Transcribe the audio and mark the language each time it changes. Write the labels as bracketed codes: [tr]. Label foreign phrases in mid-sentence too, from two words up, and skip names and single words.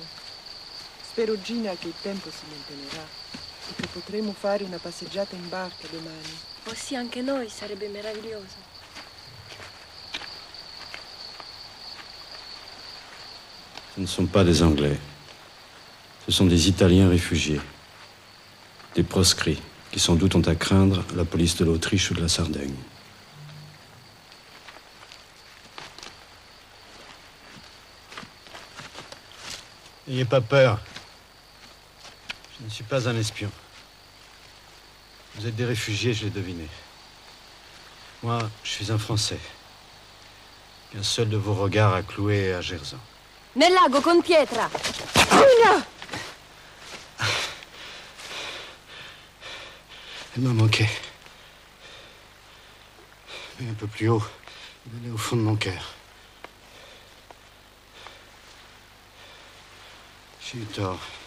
[it] Spero, Gina, che il tempo si mantenerà e che potremo fare una passeggiata in barca domani. Oh sì, anche noi, sarebbe meraviglioso. [fr] Ce ne sont pas des Anglais. Ce sont des Italiens réfugiés. Des proscrits qui sans doute ont à craindre la police de l'Autriche ou de la Sardaigne. N'ayez pas peur. Je ne suis pas un espion. Vous êtes des réfugiés, je l'ai deviné. Moi, je suis un Français. Qu'un seul de vos regards a cloué à Gerzan. [it] Nel lago con pietra. [fr] Elle m'a manqué. Mais un peu plus haut, il allait au fond de mon cœur. J'ai eu tort.